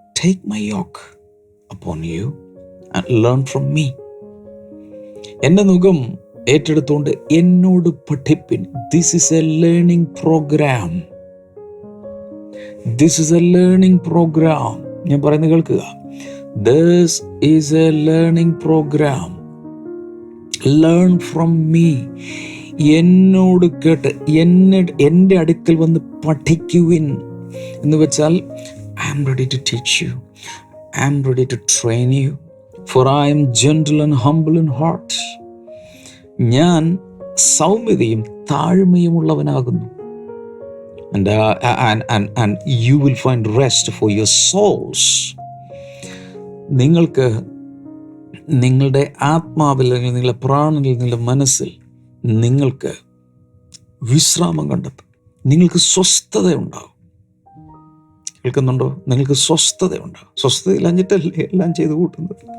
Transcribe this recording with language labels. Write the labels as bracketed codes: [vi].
[en] Take my yoke upon you and learn from me. [ml] എൻ്റെ നുകം ഏറ്റെടുത്തുകൊണ്ട് എന്നോട് പഠിപ്പിൻ. [en] This is a learning program. This is a learning program. [ml] ഞാൻ പറയുന്നത് കേൾക്കുക. [en] This is a learning program. Learn from me. [ml] എന്നോട് കേട്ട് എൻ്റെ അടുക്കൽ വന്ന് പഠിക്കുവിൻ എന്ന് വെച്ചാൽ, [en] I am ready to teach you. I am ready to train you. For I am gentle and humble in heart. [ml] ഞാൻ സൗമ്യതയും താഴ്മയുമുള്ളവനാകുന്നു. [en] And you will find rest for your souls. [ml] നിങ്ങൾക്ക് നിങ്ങളുടെ ആത്മാവിൽ, അല്ലെങ്കിൽ നിങ്ങളുടെ പ്രാണനിൽ, നിങ്ങളുടെ മനസ്സിൽ നിങ്ങൾക്ക് വിശ്രാമം കണ്ടെത്തും. നിങ്ങൾക്ക് സ്വസ്ഥതയുണ്ടാവും. കേൾക്കുന്നുണ്ടോ? നിങ്ങൾക്ക് സ്വസ്ഥതയുണ്ടാവും. സ്വസ്ഥതയില്ലാഞ്ഞിട്ടല്ലേ എല്ലാം ചെയ്തു കൂട്ടുന്നത്.